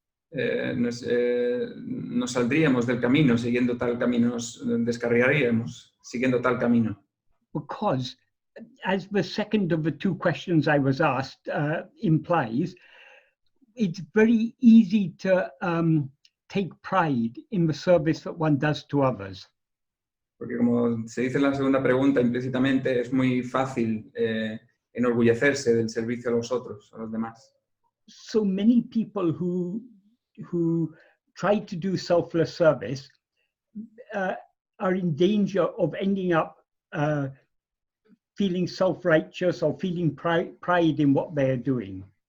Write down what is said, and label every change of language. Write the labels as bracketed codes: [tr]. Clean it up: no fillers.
[es] Nos saldríamos del camino siguiendo tal camino, nos descarriaríamos siguiendo tal camino. [en] Because, as the second of the two questions I was asked implies, it's very easy to take pride in the service that one does to others. [es] Porque como se dice en la segunda pregunta implícitamente, es muy fácil enorgullecerse del servicio a los otros, a los demás. [en] So many people who try to do selfless service are in danger of ending up feeling self-righteous or feeling pride in what they are doing.